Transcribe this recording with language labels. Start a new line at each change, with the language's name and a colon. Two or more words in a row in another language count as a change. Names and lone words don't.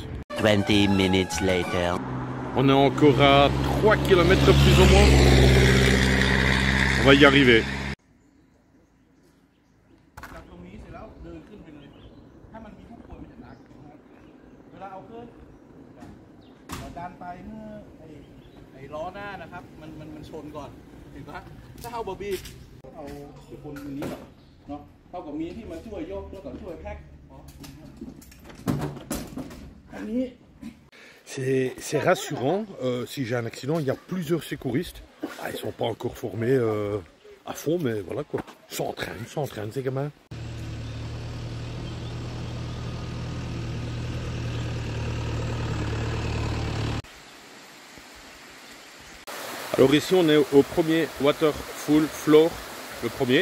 English: 20 minutes later.
French: On est encore à 3 km plus ou moins. va y arriver.
Thai: จากตรงนี้เสร็จแล้วเดินขึ้นไปเลยถ้ามันมีผู้ป่วยมันจะหนักนะครับเวลาเอาขึ้นเราดันไปเมื่อไอ้ล้อหน้านะครับมันชนก่อนเห็นปะถ้าเอาบอบี้เอาคนนี้แบบเนาะเท่ากับมีที่มาช่วยยกแล้วก็ช่วยแพ็คอันนี้
French: C'est rassurant, si j'ai un accident, il y a plusieurs secouristes. Ah, ils ne sont pas encore formés à fond, mais voilà quoi. Ils s'entraînent ces gamins. Alors ici on est au premier
English: Waterfall Floor,
French: le premier.